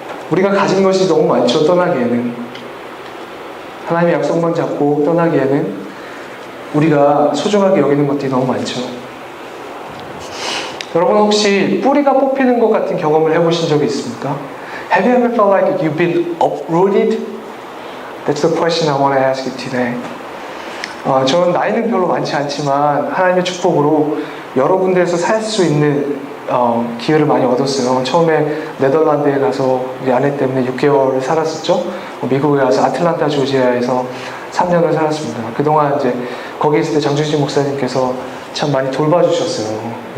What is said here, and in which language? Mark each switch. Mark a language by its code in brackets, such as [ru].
[ko] 우리가 가진 것이 너무 많죠. 떠나기에는 하나님의 약속만 잡고 떠나기에는 우리가 소중하게 여기는 것들이 너무 많죠. 여러분 혹시 뿌리가 뽑히는 것 같은 경험을 해보신 적이 있습니까? [en] Have you ever felt like you've been uprooted? That's the question I want to ask you today. [ko] 저는 나이는 별로 많지 않지만 하나님의 축복으로 여러 군데에서 살 수 있는 기회를 많이 얻었어요. 처음에 네덜란드에 가서 우리 아내 때문에 6개월을 살았었죠. 미국에 가서 아틀란타 조지아에서 3년을 살았습니다. 그동안 이제 거기 있을 때 장준식 목사님께서 참 많이 돌봐주셨어요.